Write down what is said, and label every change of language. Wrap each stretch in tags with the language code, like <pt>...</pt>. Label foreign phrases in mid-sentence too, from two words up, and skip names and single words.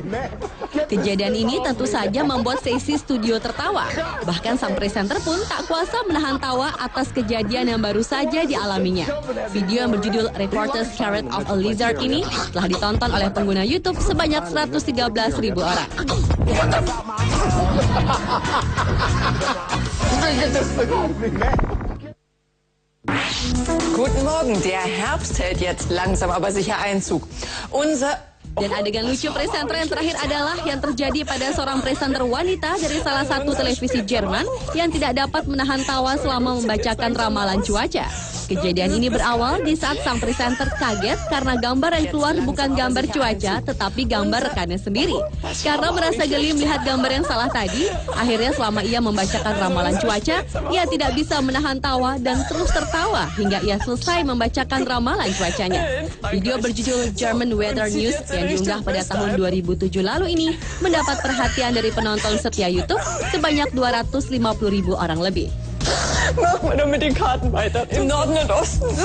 <id>Kejadian ini tentu saja membuat seisi studio tertawa. Bahkan sang presenter pun tak kuasa menahan tawa atas kejadian yang baru saja dialaminya. Video yang berjudul Reporter's Scared of a Lizard ini telah ditonton oleh pengguna YouTube sebanyak 113.000 orang.</id> <de>Guten Morgen, der Herbst hält jetzt langsam aber sicher Einzug.</de> <id>Dan adegan lucu presenter yang terakhir adalah yang terjadi pada seorang presenter wanita dari salah satu televisi Jerman yang tidak dapat menahan tawa selama membacakan ramalan cuaca. Kejadian ini berawal di saat sang presenter kaget karena gambar yang keluar bukan gambar cuaca, tetapi gambar rekannya sendiri. Karena merasa geli melihat gambar yang salah tadi, akhirnya selama ia membacakan ramalan cuaca, ia tidak bisa menahan tawa dan terus tertawa hingga ia selesai membacakan ramalan cuacanya. Video berjudul German Weather News yang diunggah pada tahun 2007 lalu ini mendapat perhatian dari penonton setia YouTube sebanyak 250.000 orang lebih.</id> <de>Machen wir doch mit den Karten weiter. Im Norden und Osten.</de>